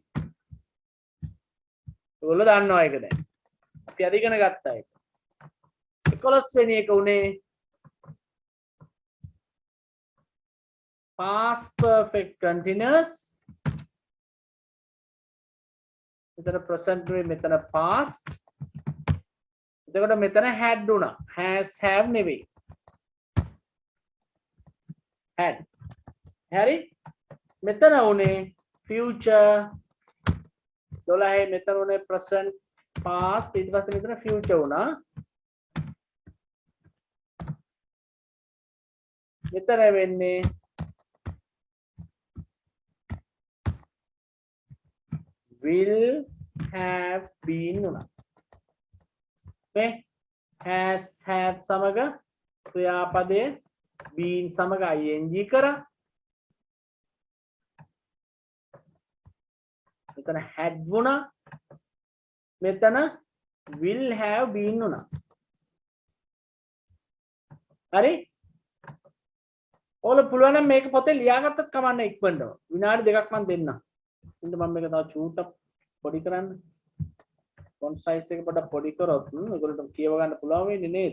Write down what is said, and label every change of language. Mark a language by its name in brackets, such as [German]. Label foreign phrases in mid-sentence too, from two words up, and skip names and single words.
[Sinhala] ඔයගොල්ලෝ දන්නවා ඒක දැන්. අපි අද ඉගෙන ගත්තා ඒක. 11 වෙනි එක උනේ [English] past perfect continuous. [Sinhala] මෙතන present වෙයි මෙතන past එතකොට මෙතන had උනා. [English] has have නෙවෙයි. had. [Sinhala] හරි? මෙතන උනේ future 12 මෙතන උනේ [English] present past [Sinhala] ඊට පස්සේ මෙතන future උනා. මෙතන වෙන්නේ [English] will have been [Sinhala] උනා. මේ [English] has had [Sinhala] සමග ක්‍රියාපදයේ been සමග ing කරා. මෙතන had වුණා. මෙතන [English] will have been [Sinhala] වුණා. හරි? ඔයාලා පුළුවන් නම් මේක පොතේ ලියාගත්තත් කමන්නේ ඉක්මනටම. විනාඩි දෙකක් මම දෙන්නම්. ඉතින් මම මේක තව චූට්ටක් පොඩි කරන්න. [English] font size [Sinhala] එක පොඩ්ඩක් පොඩි කරොත් ඔයගොල්ලන්ට කියව ගන්න පුළුවන් වෙන්නේ නේද?